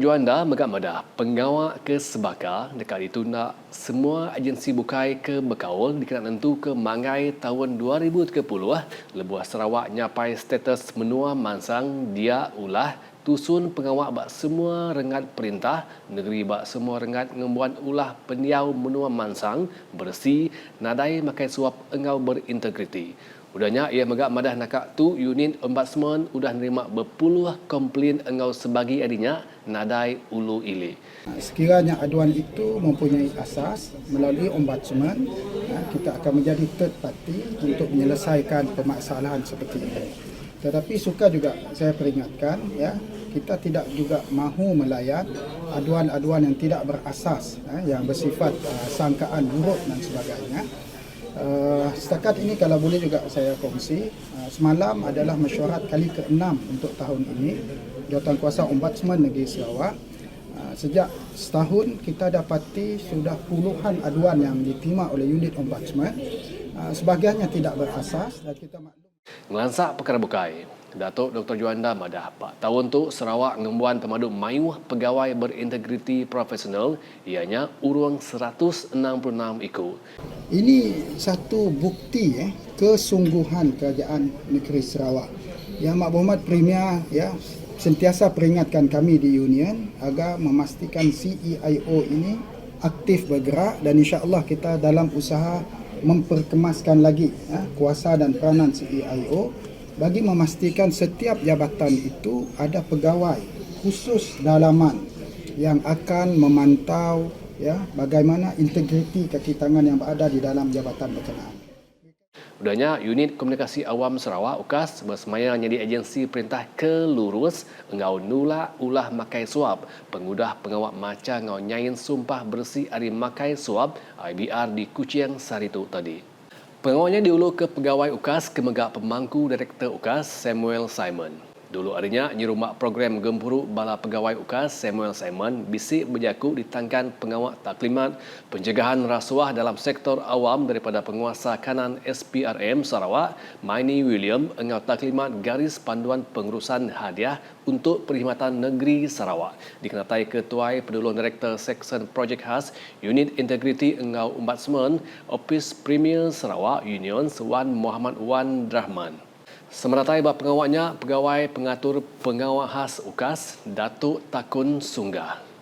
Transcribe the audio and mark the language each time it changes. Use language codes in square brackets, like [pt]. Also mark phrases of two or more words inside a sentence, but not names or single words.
[iba] Juanda megak madah pengawal ke sebakar dekat itu nak semua agensi bukai ke berkaul dikena nentu ke mangai tahun 2030 lebuh Sarawak nyapai status menua mansang dia ulah tusun pengawal bak semua rengat perintah negeri bak semua rengat ngembuan ulah peniau menua mansang bersih nadai makai suap engau berintegriti. Udahnya ia megak madah nakak tu unit ombudsman udah nerima berpuluh komplain engau sebagi adinya nadai ulu ili. [ms] Sekiranya aduan itu mempunyai asas melalui ombudsman, kita akan menjadi [en] third party [ms] untuk menyelesaikan permasalahan seperti ini. Tetapi suka juga saya peringatkan, ya, kita tidak juga mahu melayan aduan-aduan yang tidak berasas, yang bersifat sangkaan buruk dan sebagainya. Setakat ini kalau boleh juga saya kongsi, semalam adalah mesyuarat kali ke-6 untuk tahun ini Jawatankuasa Ombudsman Negeri Sarawak. Sejak setahun kita dapati sudah puluhan aduan yang diterima oleh unit ombudsman, sebahagiannya tidak berasas dan kita maklum. [iba] Ngelansak perkara bukai, Datuk Dr. Juanda madah Pak tahun tu Sarawak ngembuan pemadu mayuh pegawai berintegriti profesional ianya urung 166 ikut. [ms] Ini satu bukti kesungguhan Kerajaan Negeri Sarawak. Yang Mak Berhormat Premier sentiasa peringatkan kami di Union agar memastikan CEIO ini aktif bergerak dan insya-Allah kita dalam usaha memperkemaskan lagi kuasa dan peranan CEIO bagi memastikan setiap jabatan itu ada pegawai khusus dalaman yang akan memantau bagaimana integriti kaki tangan yang berada di dalam jabatan berkenaan. [iba] Udahnya Unit Komunikasi Awam Sarawak UKAS bersemaya jadi agensi perintah kelurus engau nula ulah makai suap pengudah pengawal maca ngau nyain sumpah bersih hari makai suap IBR di Kuching Saritu tadi. Pengawalnya diulu ke pegawai UKAS kemegak pemangku Direktur UKAS Samuel Simon. Dulu harinya nyerumak program gempuruk bala pegawai UKAS Samuel Simon bisik berjaku ditangkan pengawal [ms] taklimat pencegahan rasuah dalam sektor awam daripada penguasa kanan [iba] SPRM Sarawak Maini William engau [ms] taklimat garis panduan pengurusan hadiah untuk perkhidmatan negeri Sarawak [iba] dikenatai Ketua Penolong Direktur Seksyen Projek Khas Unit Integriti Engau Ombudsman Opis Premier Sarawak Union Wan Muhammad Wan Rahman. Semeratai bab pengawalnya, pegawai pengatur pengawal khas UKAS, Datuk Takun Sunggah.